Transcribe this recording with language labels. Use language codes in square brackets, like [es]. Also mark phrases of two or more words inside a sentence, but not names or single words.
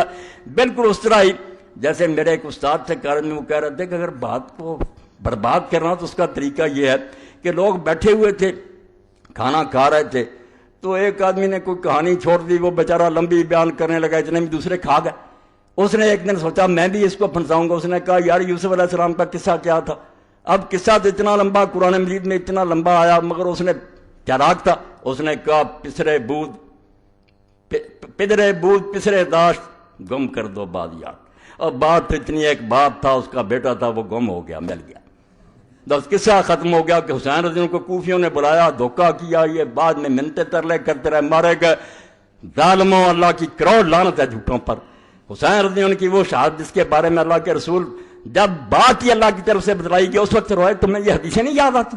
[ur] بالکل اس طرح ہی جیسے میرے ایک استاد سے کارن میں وہ کہہ رہے تھے کہ اگر بات کو برباد کرنا تو اس کا طریقہ یہ ہے کہ لوگ بیٹھے ہوئے تھے، کھانا کھا رہے تھے، تو ایک آدمی نے کوئی کہانی چھوڑ دی، وہ بیچارہ لمبی بیان کرنے لگا، اتنے میں دوسرے کھا گئے۔ اس نے ایک دن سوچا میں بھی اس کو پھنساؤں گا، اس نے کہا یار یوسف علیہ السلام کا قصہ کیا تھا؟ اب قصہ تو اتنا لمبا قرآن مجید میں اتنا لمبا آیا، مگر اس نے چالاک تھا، اس نے کہا [fa] پسرے بود پسرے داشت گم کر دو بادیات۔ [ur] اور بات اتنی، ایک باپ تھا، اس کا بیٹا تھا، وہ گم ہو گیا، مل گیا، بس قصہ ختم ہو گیا کہ حسین رضی اللہ کو کوفیوں نے بلایا، دھوکہ کیا، یہ بعد میں منتیں ترلے کرتے رہے، مارے گئے۔ ظالموں، اللہ کی کروڑ لعنت ہے جھوٹوں پر۔ حسین رضی اللہ کی وہ شہادت جس کے بارے میں اللہ کے رسول جب بات ہی اللہ کی طرف سے بتلائی گئی اس وقت روئے، تمہیں یہ حدیثیں نہیں یاد آتی؟